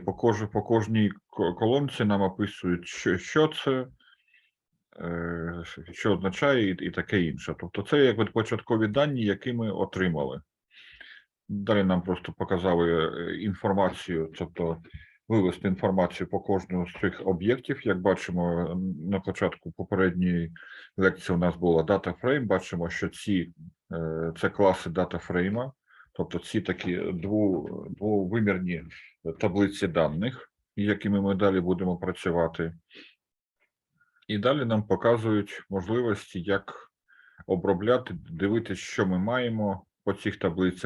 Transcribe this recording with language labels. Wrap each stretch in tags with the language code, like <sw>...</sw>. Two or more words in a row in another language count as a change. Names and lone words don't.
<uk>По кожній колонці нам описують, що це, що означає і таке інше. Тобто це якби початкові дані, які ми отримали. Далі нам просто показали інформацію, тобто вивести інформацію по кожному з цих об'єктів. Як бачимо, на початку попередньої лекції у нас була</uk> <en>data frame.</en> <uk>Бачимо, що це класи</uk> <en>data frame,</en> <uk>тобто ці такі двовимірні таблиці даних, якими ми далі будемо працювати. І далі нам показують можливості, як обробляти, дивитися, що ми маємо по цих таблицях.</uk>